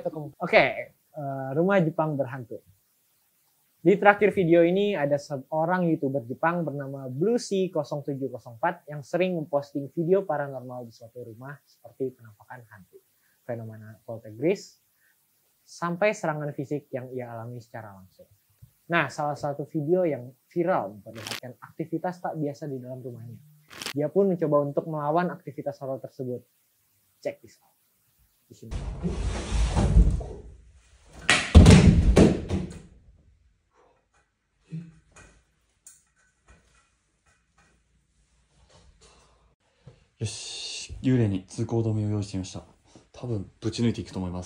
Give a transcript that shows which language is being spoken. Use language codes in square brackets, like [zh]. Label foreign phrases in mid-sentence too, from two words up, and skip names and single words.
[id] Oke, rumah Jepang berhantu. Di terakhir video ini ada seorang YouTuber Jepang bernama Bluesy0704 yang sering memposting video paranormal di suatu rumah seperti penampakan hantu, fenomena poltergeist, sampai serangan fisik yang ia alami secara langsung. Nah, salah satu video yang viral memperlihatkan aktivitas tak biasa di dalam rumahnya. Dia pun mencoba untuk melawan aktivitas horor tersebut. [en] Check this out. [id] Di sini. [ja] よし、幽霊に通行止めを用意してみました。多分ぶち抜いていくと思います。